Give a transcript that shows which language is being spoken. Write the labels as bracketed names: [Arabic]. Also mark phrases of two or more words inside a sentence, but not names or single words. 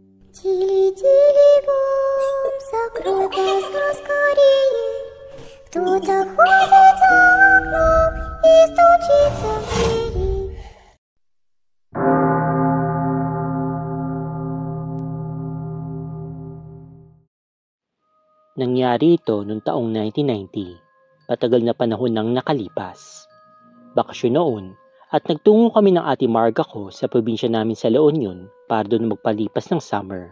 [Russian] Тили-тили бом, закрой глаза скорее. Кто-то ходит за окном и стучится в двери. [Filipino] Nangyari ito noong taong 1990, patagal na panahon nang nakalipas. Bakasyon noon at nagtungo kami ng ate Marga ko sa probinsya namin sa La Union para doon magpalipas ng summer.